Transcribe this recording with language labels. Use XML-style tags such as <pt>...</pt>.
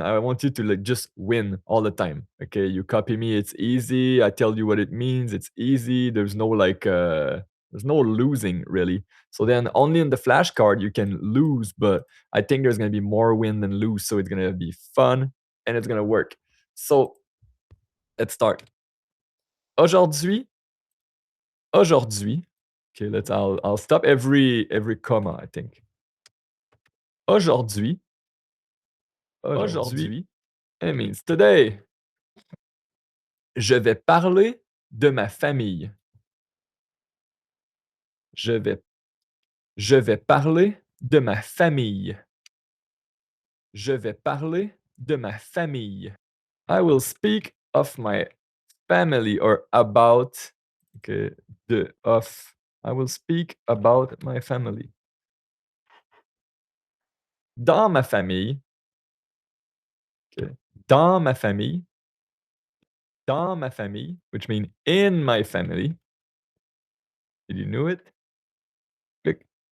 <en>I want you to like just win all the time. Okay, you copy me, it's easy. I tell you what it means, it's easy. There's no losing really. So then only in the flashcard you can lose, but I think there's gonna be more win than lose. So it's gonna be fun and it's gonna work. So let's start.</en> <fr>Aujourd'hui, aujourd'hui.</fr> <en>Okay, I'll stop every comma, I think.</en> <fr>Aujourd'hui, aujourd'hui,</fr> <en>it means today.</en> <fr>Je vais parler de ma famille. Je vais je vais parler de ma famille. Je vais parler de ma famille.</fr> <en>I will speak of my family, or about, okay, the of. I will speak about my family.</en> <fr>Dans ma famille, okay, dans ma famille,</fr> <en>dans ma famille, which means in my family. Did you know it? Click.</en>